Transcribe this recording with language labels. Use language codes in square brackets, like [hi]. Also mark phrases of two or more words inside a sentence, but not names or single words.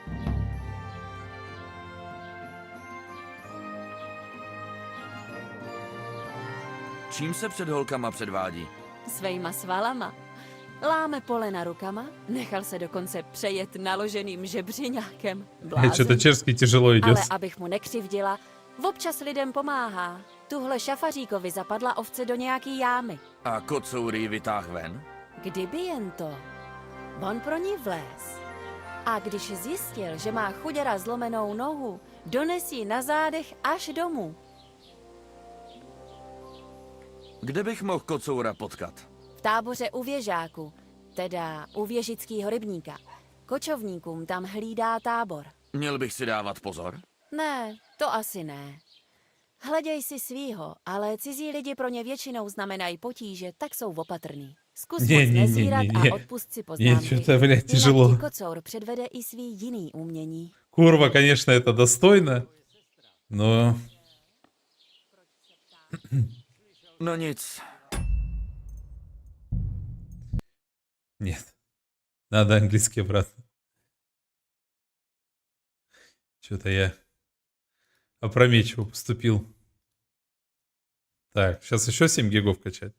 [cs] Čím se před holkama předvádí? Svejma svalama. Láme polena rukama, nechal se dokonce přejet naloženým žebřiňákem. [ru] Что-то чешский тяжело идет. [cs] Ale abych mu nekřivdila, občas lidem pomáhá. Tuhle šafaříkovi zapadla ovce do nějaký jámy. A kocour ji vytáh ven? Kdyby jen to. On pro ní vléz. A když zjistil, že má chuděra zlomenou nohu, dones ji na zádech až domů. Kde bych mohl kocoura potkat? V táboře u věžáku, teda u věžickýho rybníka. Kočovníkům tam hlídá tábor. Měl bych si dávat pozor? Ne, to asi ne. Hleděj si svýho, ale cizí lidi pro ně většinou znamenají potíže, tak jsou opatrný. Zkus moc nezírat a odpust si poznámky. [ru] Что-то, блядь, тяжело. [cs] Jinak ti kocour předvede i svý jiný umění. [ru] Курва, конечно, это достойно, но... [cs] No nic. [ru] Нет. Надо английский обратно. Что-то я опрометчиво поступил. Так, сейчас еще 7 гигов качать.